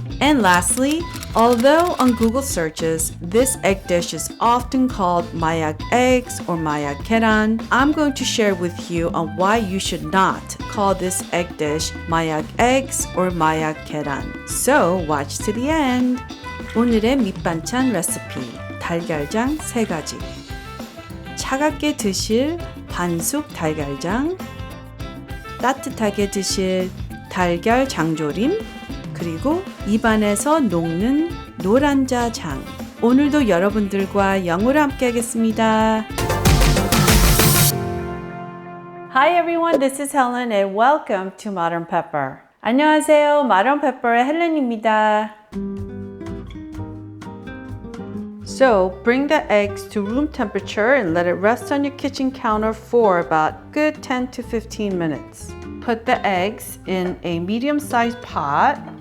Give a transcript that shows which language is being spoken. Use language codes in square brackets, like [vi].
[en] And lastly, although on Google searches, this egg dish is often called Mayak Eggs or Myakgyeran, I'm going to share with you on why you should not call this egg dish Mayak Eggs or Myakgyeran. So watch to the end. [ko] 오늘의 밑반찬 레시피, 달걀장 3가지. 차갑게 드실 반숙 달걀장, 따뜻하게 드실 달걀장조림, 그리고 입안에서 녹는 노른자장. 오늘도 여러분들과 영어로 함께 하겠습니다. [en] Hi everyone, this is Helen and welcome to Modern Pepper. [ko] 안녕하세요, Modern Pepper의 헬렌입니다. [en] So, bring the eggs to room temperature and let it rest on your kitchen counter for about good 10 to 15 minutes. Put the eggs in a medium-sized pot.